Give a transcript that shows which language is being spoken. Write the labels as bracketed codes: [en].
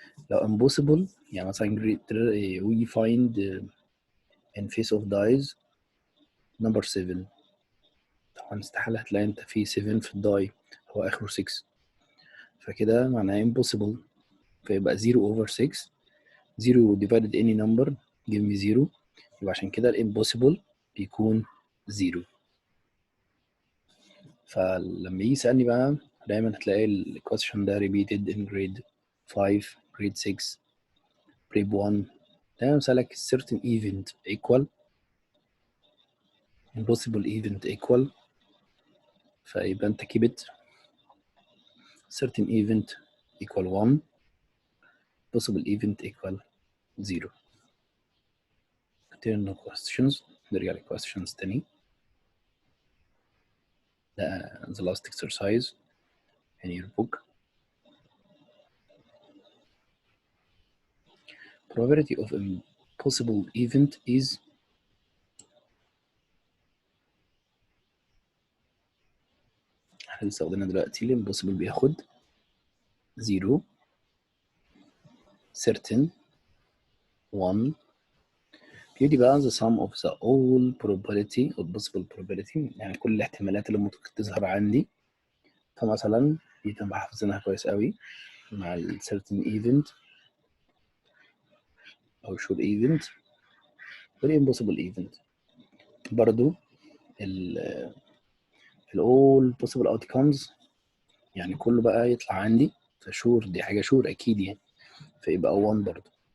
[ar] لو impossible يعني مثلا [en] we find in face of dies number 7، [ar] طبعا استحالة هتلاقي انت في 7 في الداي، هو اخره 6، فكده معناه impossible، فيبقى 0 over 6، [en] 0 divided any number give me 0، [ar] يبقى عشان كده الامبوسيبل بيكون 0. فلما يجي يسألني بقى دايما [en] هتلاقي الكويستشن ده repeated in grade 5 grade 6 grade 1، دايما يسألك certain event equal impossible event equal، فيبقى انت keep it certain event equal 1 possible event equal 0. Return no questions. [ar] نرجع للquestions تاني. [en] The last exercise in your book. Probability of impossible event is [ar] احنا لسه واخدينها دلوقتي. الامبوسيبل بياخد 0 certain 1. بيدي بقى [en] the sum of the all probability or possible probability، [ar] يعني كل الاحتمالات اللي ممكن تظهر عندي. فمثلا دي تبقى حافظينها كويس قوي مع ال certain event أو sure event وال impossible event. برضو ال all possible outcomes يعني كله بقى يطلع عندي، فشور دي حاجة شور أكيد يعني، فيبقى 1 برضو.